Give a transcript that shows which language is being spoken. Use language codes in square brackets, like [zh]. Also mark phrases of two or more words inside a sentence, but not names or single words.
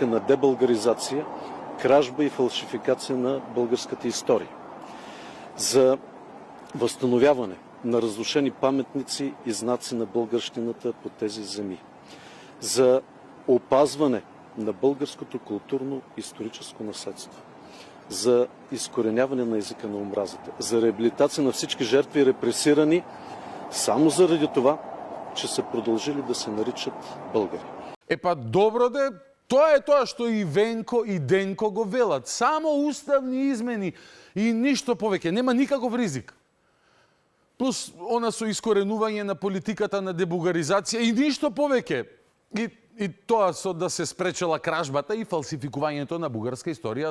[bg] на дебългаризация, кражба и фалшификация на българската история, за възстановяване на разрушени паметници и знаци на българщината по тези земи, за опазване на българското културно-историческо наследство, за изкореняване на езика на омразата, за реабилитация на всички жертви репресирани само заради това, че са продължили да се наричат българи. [mk] Епа добро де, тоа е тоа што и Венко и Денко го велат. Само уставни измени и ништо повеќе. Нема никаков ризик. Плюс она со искоренување на политиката на дебулгаризација и ништо повеќе. И тоа со да се спречела кражбата и фалсификувањето на бугарска историја.